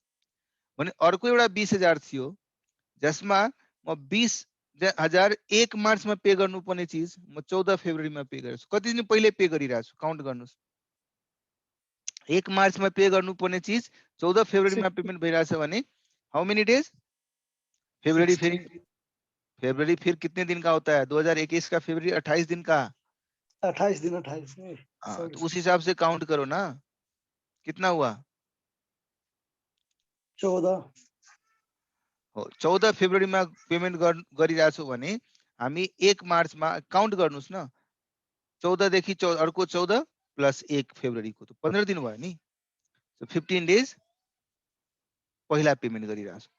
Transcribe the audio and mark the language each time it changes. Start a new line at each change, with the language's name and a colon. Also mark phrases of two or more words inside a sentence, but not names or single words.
Nepali: भने अर्को एउटा 20,000 थियो जसमा म 20,000 1 मार्चमा पे गर्नुपर्ने चिज म 14 फेब्रुअरीमा पे गरेछु। कति दिन पहिले पे गरिरहेको छु काउन्ट गर्नुस्। 1 मार्चमा पे गर्नुपर्ने चिज 14 फेब्रुअरीमा पेमेन्ट भइरहेछ भने
English: how many days?
Hindi: फेब्रुअरी फिर कितने दिन का होता है? 2021 का फेब्रुअरी 28 दिन का। 28 दिन 28 तो उस हिसाब से काउंट करो ना, कितना हुआ? 14
Nepali: हो 14 फेब्रुअरीमा पेमेन्ट गरिरहेको छु भने हामी 1 मार्चमा काउन्ट गर्नुस् न, 14 देखि अर्को 14 प्लस 1 फेब्रुअरीको त 15 दिन भयो नि। सो 15 डेज पहिला पेमेन्ट गरिरहेको छु।